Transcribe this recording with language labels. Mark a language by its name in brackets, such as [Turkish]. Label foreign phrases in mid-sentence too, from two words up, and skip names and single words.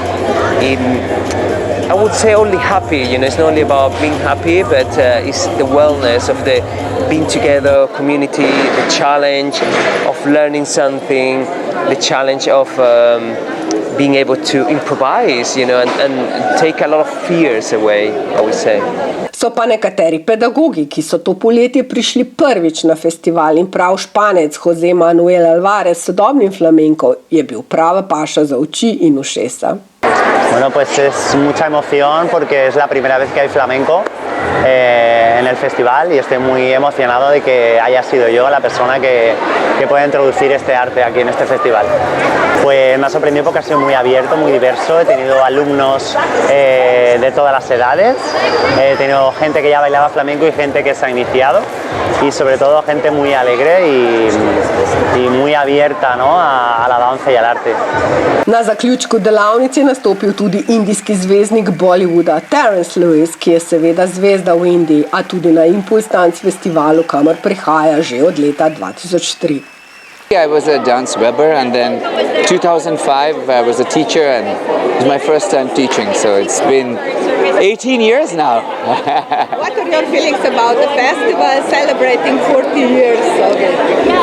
[English] I would say only happy, it's not only about being happy, but it's the wellness of the being together, community, the challenge of learning something, the challenge of being able to improvise, and take a lot of fears away, I would say. [Slovenian] So pa nekateri pedagogi, ki so to poletje prišli prvič na festival, in prav Španec Jose Manuel Alvarez s sodobnim flamenkom je bil prava paša za oči in ušesa. [Spanish] Bueno, pues es mucha emoción porque es la primera vez que hay flamenco en el festival y estoy muy emocionado de que haya sido yo la persona que pueda introducir este arte aquí en este festival. Pues me ha sorprendido porque ha sido muy abierto, muy diverso, he tenido alumnos de todas las edades, he tenido gente que ya bailaba flamenco y gente que se ha iniciado y sobre todo gente muy alegre y muy abierta, ¿no? a la danza y al arte. [Slovenian] Na zaključku delavnice je nastopil tudi indijski zvezdnik Bollywooda Terence Lewis, ki je seveda zvezda v Indiji, a tudi na ImPulsTanz festivalu, kamor prihaja že od leta 2003. [English] I was a dance webber, and then 2005 I was a teacher, and it was my first time teaching, so it's been 18 years now. What are your feelings about the festival celebrating 40 years of it?